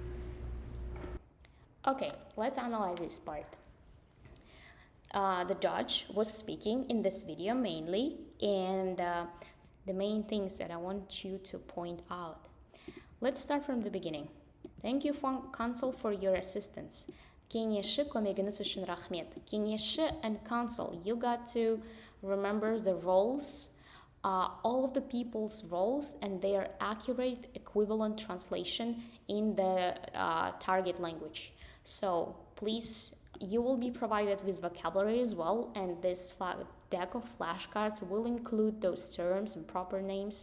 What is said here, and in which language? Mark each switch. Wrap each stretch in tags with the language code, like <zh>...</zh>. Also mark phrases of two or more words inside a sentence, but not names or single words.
<en>Okay, let's analyze this part. The judge was speaking in this video mainly, and the main things that I want you to point out. Let's start from the beginning. Thank you, counsel, for your assistance.</en> <kk>Kengeshchi көмегіңіз үшін рахмет.</kk> <en>Kengeshchi and counsel, you got to remember the roles, all of the people's roles and their accurate equivalent translation in the target language. So please, you will be provided with vocabulary as well, and this deck of flashcards will include those terms and proper names.</en>